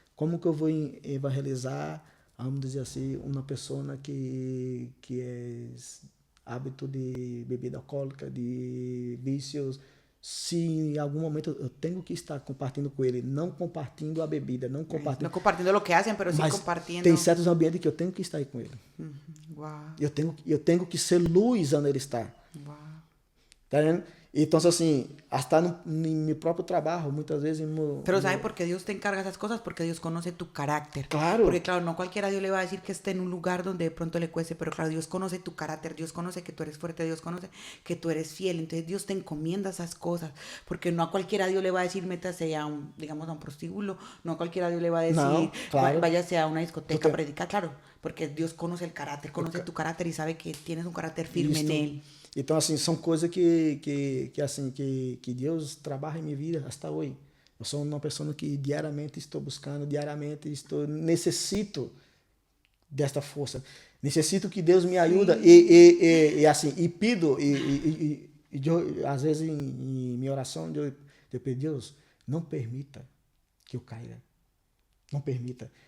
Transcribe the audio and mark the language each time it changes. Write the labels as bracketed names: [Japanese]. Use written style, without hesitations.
[Portuguese] Como que eu vou evangelizar, vamos dizer assim, uma pessoa que é hábito de bebida alcoólica, de vícios, se em algum momento eu tenho que estar compartilhando com ele, não compartilhando a bebida, não compartilhando o que fazem, mas sim compartilhando. Tem certos ambientes que eu tenho que estar aí com ele. Uau. Eu tenho que ser luz onde ele está. Uau. Tá vendo? Então, assim, [Spanish] hasta en mi propio trabajo, muchas veces... Pero ¿sabe por qué Dios te encarga esas cosas? Porque Dios conoce tu carácter. Claro. Porque claro, no cualquiera Dios le va a decir que esté en un lugar donde de pronto le cueste, pero claro, Dios conoce tu carácter, Dios conoce que tú eres fuerte, Dios conoce que tú eres fiel. Entonces Dios te encomienda esas cosas, porque no a cualquiera Dios le va a decir métase a un, digamos, a un prostíbulo, no a cualquiera Dios le va a decir No, claro. váyase a una discoteca a predicar, claro, porque Dios conoce el carácter, conoce tu carácter y sabe que tienes un carácter firme en Él. [Portuguese] Então, assim, são coisas que Deus trabalha em minha vida até hoje. Eu sou uma pessoa que diariamente estou buscando, necessito desta força. Necessito que Deus me ajude e pido, eu, às vezes em minha oração, eu peço, Deus, não permita que eu caia. Não permita.